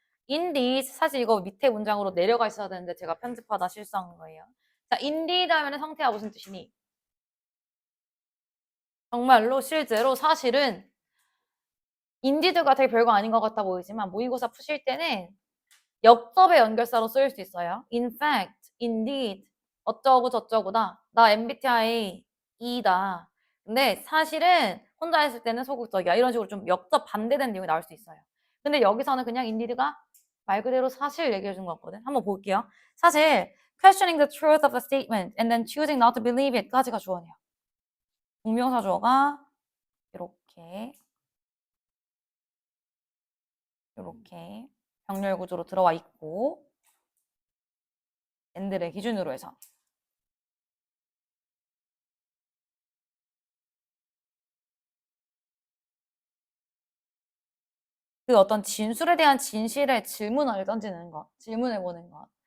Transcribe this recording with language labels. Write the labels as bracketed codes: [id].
[ko] indeed 사실 이거 밑에 문장으로 내려가 있어야 되는데 제가 편집하다 실수한 거예요. 자, indeed 하면 상태가 무슨 뜻이니? 정말로 실제로 사실은 인디드가 되게 별거 아닌 것 같아 보이지만 모의고사 푸실 때는 역접의 연결사로 쓰일 수 있어요. [en] In fact, indeed, [ko] 어쩌고 저쩌고다. 나 MBTI E다. 근데 사실은 혼자 했을 때는 소극적이야. 이런 식으로 좀 역접 반대된 내용이 나올 수 있어요. 근데 여기서는 그냥 indeed가 말 그대로 사실 얘기해 준 거거든. 한번 볼게요. [en] 사실 questioning the truth of a statement and then choosing not to believe it까지가 주어네요. [ko] 동명사 주어가 이렇게 병렬 구조로 들어와 있고 n들의 기준으로 해서 그 어떤 진술에 대한 진실의 질문을 던지는 것, 질문해 보는 것.